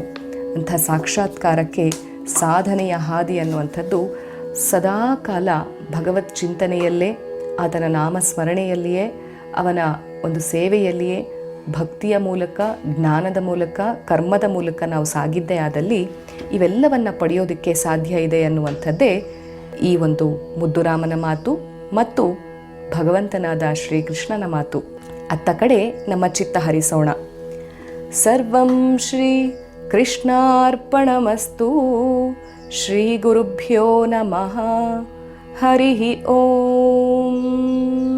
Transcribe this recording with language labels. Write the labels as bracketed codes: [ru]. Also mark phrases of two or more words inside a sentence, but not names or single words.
[kn] ಅಂಥ ಸಾಕ್ಷಾತ್ಕಾರಕ್ಕೆ ಸಾಧನೆಯ ಹಾದಿ ಅನ್ನುವಂಥದ್ದು ಸದಾ ಕಾಲ ಭಗವತ್ ಚಿಂತನೆಯಲ್ಲೇ, ಆತನ ನಾಮಸ್ಮರಣೆಯಲ್ಲಿಯೇ, ಅವನ ಒಂದು ಸೇವೆಯಲ್ಲಿಯೇ ಭಕ್ತಿಯ ಮೂಲಕ, ಜ್ಞಾನದ ಮೂಲಕ, ಕರ್ಮದ ಮೂಲಕ ನಾವು ಸಾಗಿದ್ದೇ ಆದಲ್ಲಿ ಇವೆಲ್ಲವನ್ನು ಪಡೆಯೋದಕ್ಕೆ ಸಾಧ್ಯ ಇದೆ ಅನ್ನುವಂಥದ್ದೇ ಈ ಒಂದು ಮುದ್ದುರಾಮನ ಮಾತು ಮತ್ತು ಭಗವಂತನಾದ ಶ್ರೀಕೃಷ್ಣನ ಮಾತು. ಅತ್ತ ಕಡೆ ನಮ್ಮ ಚಿತ್ತ ಹರಿಸೋಣ. [sa] ಸರ್ವಂ ಶ್ರೀ ಕೃಷ್ಣಾರ್ಪಣಮಸ್ತು. ಶ್ರೀ ಗುರುಭ್ಯೋ ನಮಃ. ಹರಿ ಓಂ.